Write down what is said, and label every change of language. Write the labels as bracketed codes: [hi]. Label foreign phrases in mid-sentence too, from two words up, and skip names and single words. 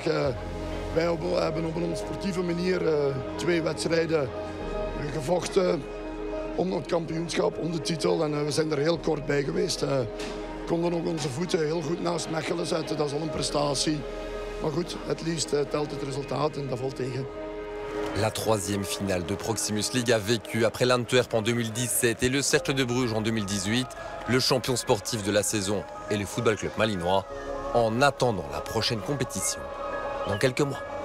[nl] Wij hebben op een sportieve manier 2 wedstrijden gevochten om het kampioenschap, om de titel. En we zijn er heel kort bij geweest. We konden ook onze voeten heel goed naast Mechelen zetten. Dat is al een prestatie. Maar goed, het liefst telt het resultaat en dat valt tegen. [fr] La 3e finale de Proximus League a vécu après l'Antwerp en 2017 et le Cercle de Bruges en 2018. Le champion sportif de la saison est le Football Club malinois en attendant la prochaine compétition dans quelques mois.